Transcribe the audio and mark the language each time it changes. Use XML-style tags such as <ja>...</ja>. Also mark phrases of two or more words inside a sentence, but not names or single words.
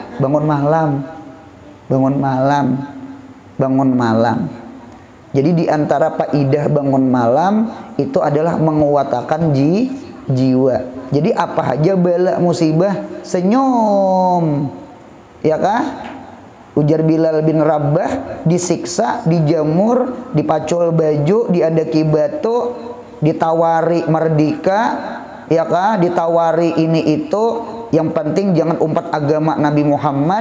<id>Bangun malam. Jadi di antara faidah bangun malam itu adalah menguatkan jiwa. Jadi apa aja bala musibah, senyum,</id> <bjn>ya kah? Ujar Bilal bin Rabbah, disiksa, dijamur, dipacul baju, diadaki batu, ditawari merdeka, ya kah? Ditawari ini itu, yang penting jangan umpat agama Nabi Muhammad.</bjn>